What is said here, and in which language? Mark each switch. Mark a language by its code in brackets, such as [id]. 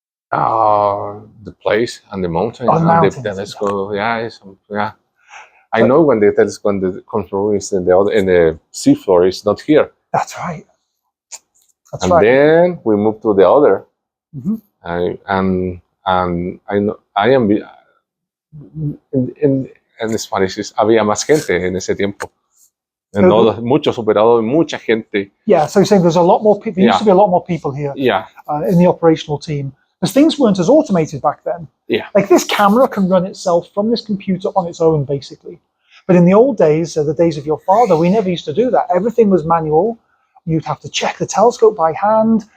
[en] The place and the mountain and the telescope. Yeah. I know when the telescope, the control is in the seafloor, is not here. That's right. And then we moved to the other. Mm-hmm. And I know I am [es] en Spanish había más gente en ese tiempo. Muchos operadores, mucha gente. [en] Yeah, so you're saying there's a lot more people. There used to be a lot more people here. Yeah. In the operational team. Because things weren't as automated back then. Yeah. Like this camera can run itself from this computer on its own, basically. But in the old days, the days of your father, we never used to do that. Everything was manual. You'd have to check the telescope by hand.